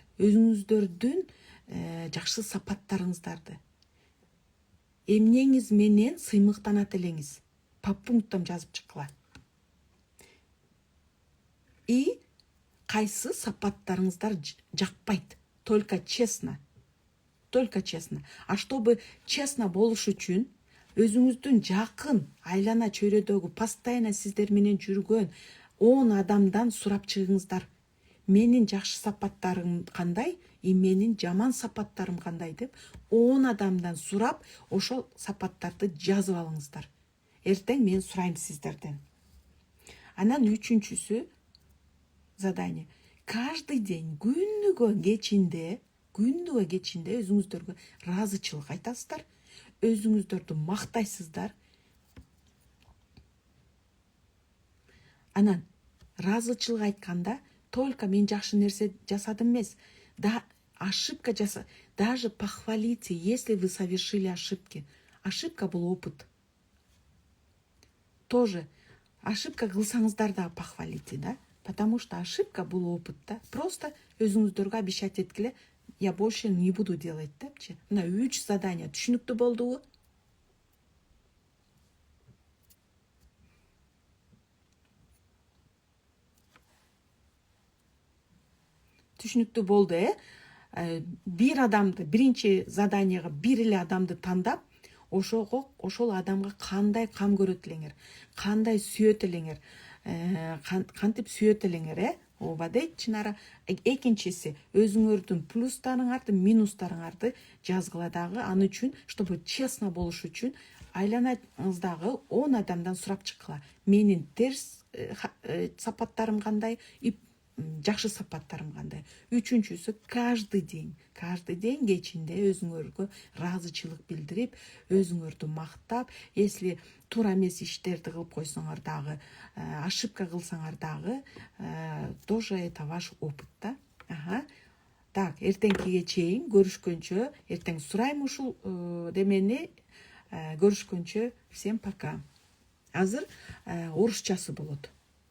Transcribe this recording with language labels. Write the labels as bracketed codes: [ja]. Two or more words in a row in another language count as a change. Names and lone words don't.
[ky] Өзүңүздөрдүн жакшы сапаттарыңыздарды. Эмнеңиз менен сыймыктанат элеңиз? [ru] По пунктам [ky] жазып чыккыла. И кайсы сапаттарыңыздар жакпайт? [ru] Только честно. А чтобы честно [ky] болуш үчүн, өзүңүздүн жакын айлана чөйрөдөгү постоянно сиздер менен жүргөн 10 адамдан сурап чыгыңыздар. Менин жакшы сапаттарым кандай, и менин жаман сапаттарым кандай деп 10 адамдан сурап, ошол сапаттарды жазып алыңыздар. Эртең мен сурайм сиздерден. Анан үчүнчүсү задание. [ru] Каждый день [ky] күнүгө кечинде өзүңүздөргө ыраазычылык айтасыздар. Өзүңүздөрдү мактайсыздар. Анан ыраазычылык айтканда только мен жакшы нерсе жасадым эмес, ошибка жаса, [ru] даже похвалите, если вы совершили ошибки. [ky] Ошибка бул опыт. [ru] Тоже ошибка [ky] кылсаңыздар да похвалите, да? [ru] Потому что ошибка [ky] бул опыт, да? Просто өзүңүздөргө обещать эткиле, [ru] я больше не буду делать депчи. [ky] Мына 3 задание түшүнүктүү болдубу? Түшүнүктүү болду, бир адамды, биринчи заданияга бир эле адамды тандап, ошол адамга кандай кам көрөт элеңер, кандай сүйөт элеңер, кантип сүйөт элеңер, ооба дейт Чынара. Экинчиси, өзүңөрдүн плюстарыңарды, минустарыңарды жазгыла дагы. Аны үчүн, [ru] чтобы честно [ky] болуш үчүн, айланаңыздагы 10 адамдан сурап чыккыла. Менин терс сапаттарым кандай, жакшы сапаттарым кандай. Үчүнчүсү, [ru] каждый день [ky] кечинде өзүңөргө ыраазычылык билдирип, өзүңөрдү мактап, если туура эмес иштерди кылып койсоңор дагы, ошибка кылсаңар дагы, [ru] тоже это ваш опыт да. Так, [ky] эртеңкиге чейин көрүшкөнчө, эртең сурайм ушул демени. [ru] Görüşkөнчө, всем пока. [ky] Азыр орусчасы болот.